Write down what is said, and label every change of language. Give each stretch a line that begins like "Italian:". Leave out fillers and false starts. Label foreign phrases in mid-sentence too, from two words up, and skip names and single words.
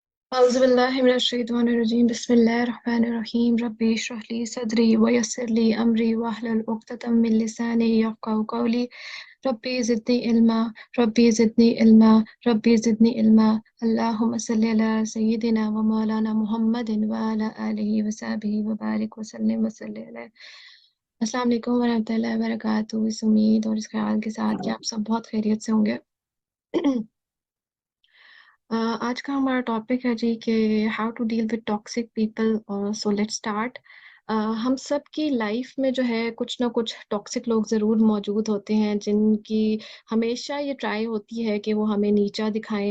Arabic: أعوذ بالله من الشيطان الرجيم بسم الله الرحمن الرحيم رب اشرح لي صدري ويسر لي أمري واحلل عقدة من لساني يفقهوا قولي رب زدني علما رب زدني علما رب زدني علما اللهم صل على سيدنا ومولانا محمد وعلى آله وصحبه وبارك وسلم وصل عليه. السلام عليكم ورحمة الله وبركاته.
Urdu: اس امید اور اس خیال کے ساتھ کہ آپ سب بہت خیریت سے ہوں گے. آج کا ہمارا ٹاپک ہے جی کہ
English: how to deal with toxic people. so let's start.
Urdu: ہم سب کی لائف میں جو ہے کچھ نہ کچھ ٹاکسک لوگ ضرور موجود ہوتے ہیں جن کی ہمیشہ یہ ٹرائی ہوتی ہے کہ وہ ہمیں نیچا دکھائیں.